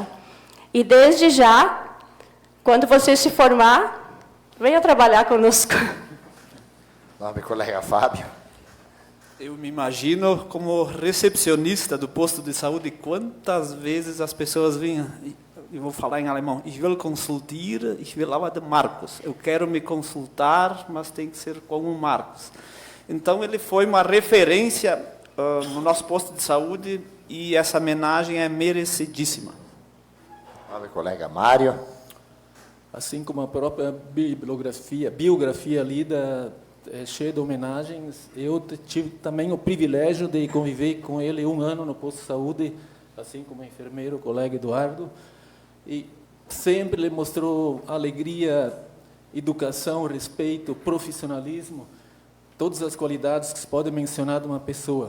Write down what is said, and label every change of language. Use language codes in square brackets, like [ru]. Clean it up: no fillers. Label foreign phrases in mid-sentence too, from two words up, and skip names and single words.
[pt] E desde já, quando você se formar, venha trabalhar conosco. Nobre colega Fábio. Eu me imagino como recepcionista do posto de saúde, quantas vezes as pessoas vinham, eu vou falar em alemão, [de] ich will consultieren, ich will aber den Marcos. [pt] Eu quero me consultar, mas tem que ser com o Marcos. Então, ele foi uma referência no nosso posto de saúde e essa homenagem é merecidíssima. Nobre colega Mário. Assim como a própria biografia lida é cheia de homenagens, eu tive também o privilégio de conviver com ele 1 ano no posto de saúde, assim como o enfermeiro, o colega Eduardo, e sempre ele mostrou alegria, educação, respeito, profissionalismo, todas as qualidades que se pode mencionar de uma pessoa.